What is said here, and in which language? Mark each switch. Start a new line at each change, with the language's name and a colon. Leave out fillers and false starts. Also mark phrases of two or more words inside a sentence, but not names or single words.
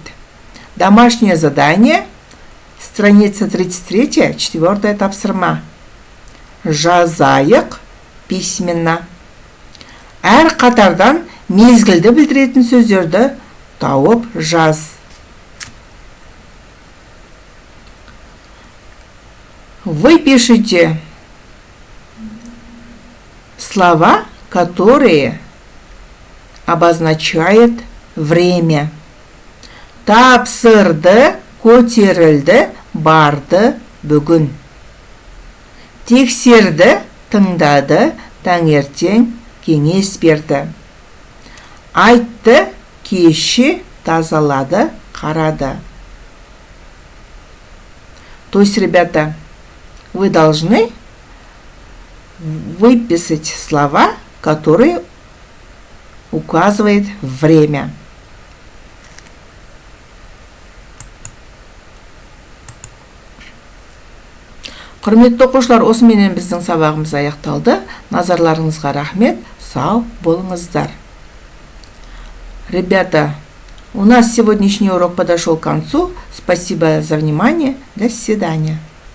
Russian: Домашнее задание, страница 33, 4 тапсырма.
Kazakh: Жазайық письменно. Әр қатардан мезгілді білдіретін сөздерді тауып жаз.
Russian: Вы пишите слова, которые обозначают время.
Kazakh: Тапсырды, көтерілді, барды, бүгін. Тексерді, тыңдады, таңертең, кеңес берді. Айтты, кеші, тазалады, қарады.
Russian: То есть, ребята, вы должны выписать слова, которые указывают время.
Kazakh: Құрметті оқушылар, осыменен біздің сабағымыз аяқталды. Назарларыңызға рахмет, сау болыңыздар.
Russian: Ребята, у нас сегодняшний урок подошел к концу. Спасибо за внимание. До свидания.